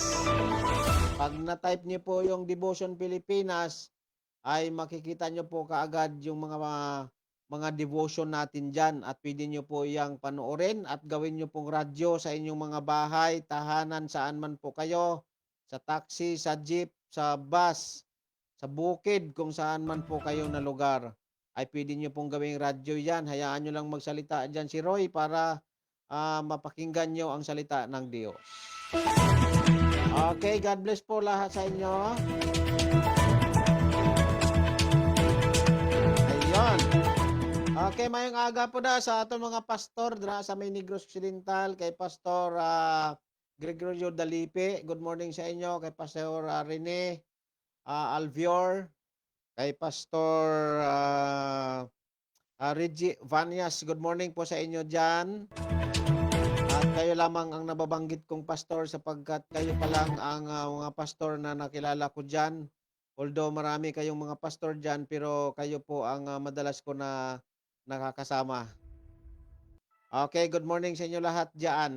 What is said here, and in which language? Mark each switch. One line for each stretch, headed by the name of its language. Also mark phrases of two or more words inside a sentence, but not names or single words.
Filipino: Pag na-type niyo po yung Devotion Pilipinas, ay makikita nyo po kaagad yung mga devotion natin dyan at pwede nyo po iyang panoorin at gawin nyo pong radyo sa inyong mga bahay, tahanan, saan man po kayo, sa taxi, sa jeep, sa bus, sa bukid, kung saan man po kayo na lugar, ay pwede nyo pong gawing radyo yan. Hayaan nyo lang magsalita dyan si Roy para mapakinggan nyo ang salita ng Diyos. Okay,
English: God bless
Filipino: po lahat sa inyo. Ayun. Okay,
Hiligaynon: mayong aga po da sa aton mga pastor dra sa May Negros Occidental, kay Pastor Gregorio Dalipe.
English: Good morning
Hiligaynon: sa inyo. Kay Pastor Rene Alvior, kay Pastor Reggie Vanias.
Filipino: Good morning po sa inyo dyan. At kayo lamang ang nababanggit kong pastor sapagkat kayo pa lang ang mga pastor na nakilala ko dyan. Although marami kayong mga pastor dyan, pero kayo po ang madalas ko na nakakasama. Okay,
English: good morning
Filipino: sa inyo lahat dyan.